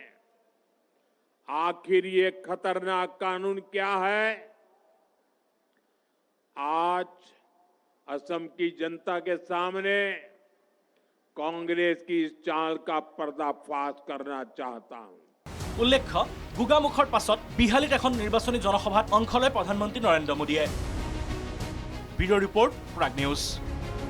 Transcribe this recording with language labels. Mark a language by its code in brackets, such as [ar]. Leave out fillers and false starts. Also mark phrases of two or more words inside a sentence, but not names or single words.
[hi] आखिर ये खतरनाक कानून क्या है? आज असम की जनता के सामने कांग्रेस की इस चाल का पर्दाफाश करना चाहता हूं। [as] উল্লেখ্য, গোগামুখৰ পাছত বিহালীত এখন নিৰ্বাচনী জনসভাত অংশ লয় প্ৰধানমন্ত্ৰী নৰেন্দ্ৰ মোদীয়ে। ব্যুৰ' ৰিপৰ্ট, প্ৰাগ নিউজ।